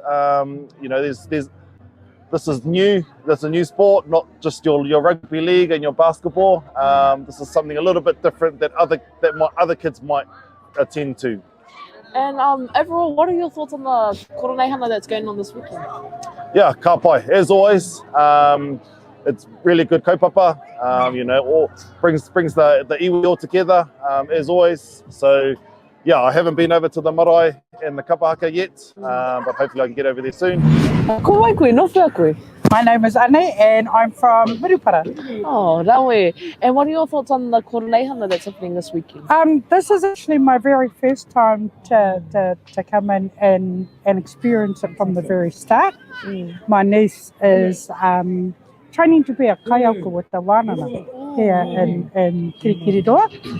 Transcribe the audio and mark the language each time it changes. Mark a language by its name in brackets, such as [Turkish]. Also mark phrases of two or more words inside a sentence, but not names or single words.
[English] You know, this is new. That's a new sport, not just your rugby league and your basketball. This is something a little bit different that other kids might attend to. And overall, what are your thoughts on the Koroneihana that's going on this weekend? Yeah, [Māori] ka pai. [English] As always, it's really good kaupapa. You know, all brings the iwi all together, as always. So, yeah, I haven't been over to the marae and the kapahaka yet, but hopefully I can get over there soon. [Māori] Ko wai koe, no whia koe? [English] My name is Anne and I'm from Mirupara. [Māori] Oh, rawe. [English] And what are your thoughts on the Koroneihana that's happening this weekend? This is actually my very first time to come in and experience it from the very start. My niece is training to be a kaiauka with the wānanga here in Kirikiriroa.